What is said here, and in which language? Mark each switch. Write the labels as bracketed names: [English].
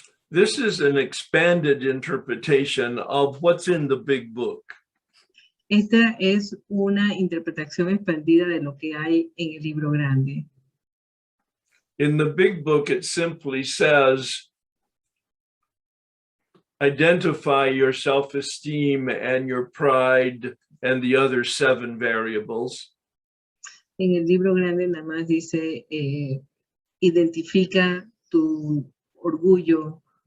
[English] This is an expanded interpretation of what's in the big book. [Spanish] Esta es una interpretación expandida de lo que hay en el libro grande. [English] In the big book, it simply says, identify your self-esteem and your pride and the other 7 variables. [Spanish] En el libro grande nada más dice, identifica tu orgullo,